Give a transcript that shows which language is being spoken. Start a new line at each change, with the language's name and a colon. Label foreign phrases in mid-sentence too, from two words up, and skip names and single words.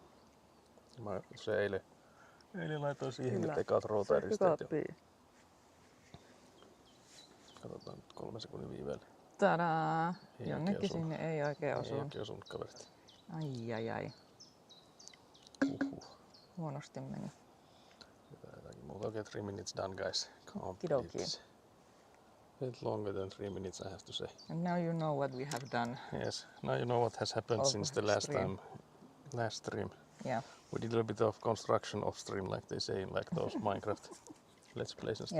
Finnish: Mä se eilen laitoin siihen nyt ekat routaeristeet jo. Katsotaan nyt 3 sekunnin viiveellä. Tadaa! Jonnekin sinne ei oikein osunut. Ei oikein osunut kaverit. Ai. Huonosti meni. Jotakin muuta.
English: Okay, 3 minutes done, guys. Kidoki. A bit longer than 3 minutes, I have to say. And now you know what we have done. Yes, now you know what has happened since the last stream. Yeah. We did a bit of construction off stream, like they say in like those Minecraft Let's Plays and stuff.